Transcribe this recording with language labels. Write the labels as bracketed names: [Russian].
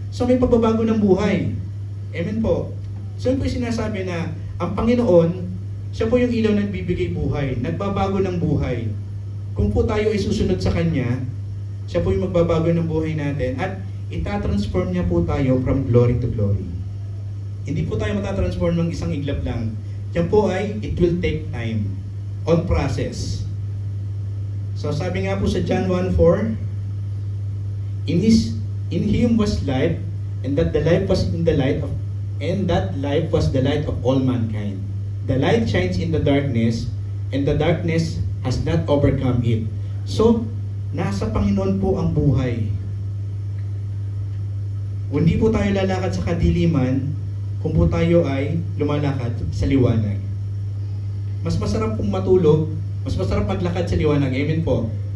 [Filipino] So may pagbabago ng buhay. Amen po. So yun po yung sinasabi na ang Panginoon, siya po yung ilaw na nagbibigay buhay. Nagbabago ng buhay. Kung po tayo ay susunod sa Kanya, siya po yung magbabago ng buhay natin at itatransform niya po tayo [English] from glory to glory. [Filipino] Hindi po tayo matatransform ng isang iglap lang. Yan po ay, [English] it will take time. On process. [Filipino] So sabi nga po sa [English] John 1:4, In Him was life, and that the life was in the light of, and that life was the light of all mankind. The light shines in the darkness, and the darkness has not overcome it. [Filipino] So, nasa Panginoon po ang buhay. Hindi po tayo lalakad sa kadiliman kung po tayo ay lumalakad sa liwanag. Mas masarap pong matulog, mas masarap maglakad sa liwanag. Amen po.